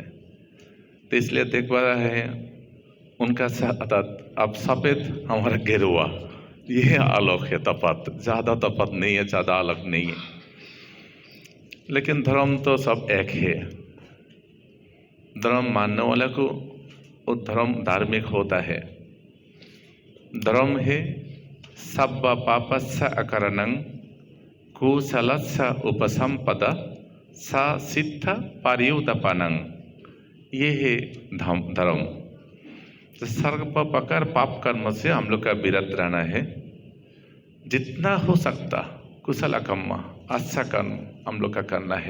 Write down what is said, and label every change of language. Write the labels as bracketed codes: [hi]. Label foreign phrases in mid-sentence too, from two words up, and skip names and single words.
[hi] तो इसलिए देख पा रहे हैं उनका अब सफ़ेद हमारा गेरुआ, ये अलग है। तफात ज़्यादा तफात नहीं है, ज़्यादा अलग नहीं है, लेकिन धर्म तो सब एक है। धर्म मानने वाले को वो धर्म धार्मिक होता है। धर्म है [pi] सब्ब पापस्य अकरणं कुशलस्य उपसंपदा सा सिद्ध पर्युदपनं। [hi] ये है धर्म। तो सर्व प्रकार पाप कर्म से हम लोग का विरत रहना है। जितना हो सकता कुशल कर्म अच्छा कर्म हम लोग का करना है।